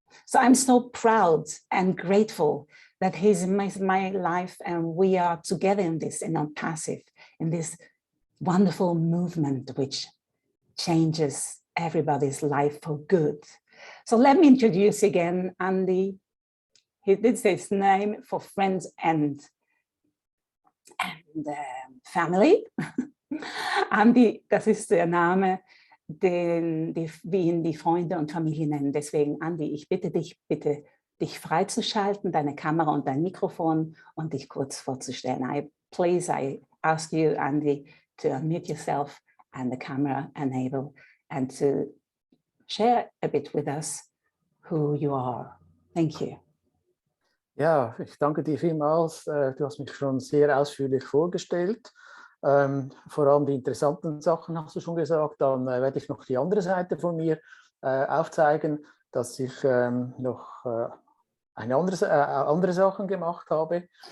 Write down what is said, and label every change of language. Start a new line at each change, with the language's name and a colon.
English: So I'm so proud and grateful that he's in my life and we are together in this, in ONPASSIVE, in this wonderful movement which changes everybody's life for good. So let me introduce again Andy. He did say his name for friends and and family.
German: Andy, das ist der Name, den wir ihn die Freunde und Familie nennen. Deswegen, Andy, ich bitte dich, dich freizuschalten, deine Kamera und dein Mikrofon und dich kurz vorzustellen.
English: I ask you, Andy, to unmute yourself and the camera enable and to share a bit with us who you are. Thank you.
German: Ja, ich danke dir vielmals. Du hast mich schon sehr ausführlich vorgestellt. Vor allem die interessanten Sachen hast du schon gesagt. Dann werde ich noch die andere Seite von mir aufzeigen, dass ich noch andere Sachen gemacht habe.